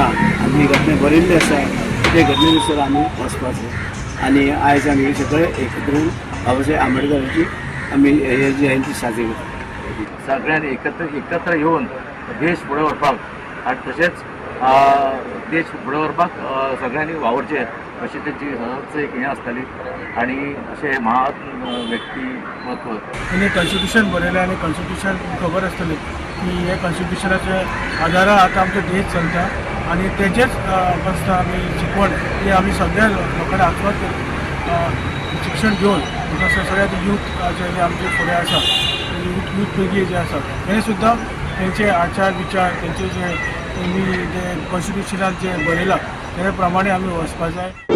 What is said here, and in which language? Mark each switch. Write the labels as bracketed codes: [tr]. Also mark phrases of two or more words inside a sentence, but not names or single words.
[kok] आम्ही घटना बरयल्ली आसा ते घटनेनुसार आम्ही वचपाचो आणि आयज आम्ही सगळे एकत्र येऊन बाबासाहेब आंबेडकरांची आम्ही हे जयंती साजरी करता। सगळ्यांनी एकत्र येऊन देश फुडें व्हरपाक आनी तशेंच देश फुडें व्हरपाक सगळ्यांनी वावरचें अशी त्यांची सदांच एक हें आसताली आणि अशें महान व्यक्तिमत्व। त्यांनी कॉन्स्टिट्यूशन बरयलें आणि कॉन्स्टिट्यूशन खबर आसतली की हे कॉन्स्टिट्यूशनाच्या आधारार आता आमचो देश चलता आणि तेजेच बसता आमी शिकवण ही आमी सगळ्या लोकांना आस्वाद शिक्षण घेवन सगळ्यात यूथ जे आमचे फुडें आसा यूथ पिळगी जे आसा हे सुद्दां तेंचे आचार विचार तेंचे जे त्यांनी जे कॉन्स्टिट्यूशनात जे बरयलां त्या प्रमाणे आमी वचपाक जाय।